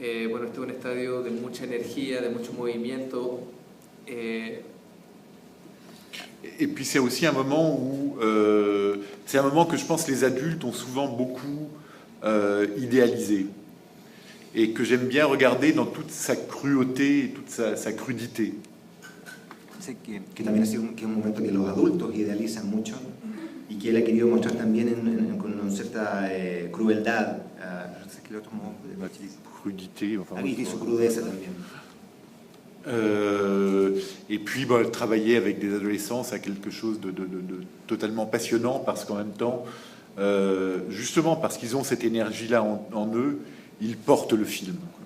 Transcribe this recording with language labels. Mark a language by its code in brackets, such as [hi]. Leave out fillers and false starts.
[es] Bueno, este es un estadio de mucha energía, de mucho movimiento. [fr] Et puis c'est aussi un moment où c'est un moment que je pense les adultes ont souvent beaucoup idéalisé et que j'aime bien regarder dans toute sa cruauté et toute sa crudité. [es] Sé que también ha sido un momento que los adultos idealizan mucho y que él ha querido mostrar también con una cierta crueldad. Sé que el otro modo [fr] Crudité, enfin, [es] y su crudeza también. [fr] Et puis travailler avec des adolescents, c'est quelque chose de totalement passionnant parce qu'en même temps, justement parce qu'ils ont cette énergie-là en eux, ils portent le film.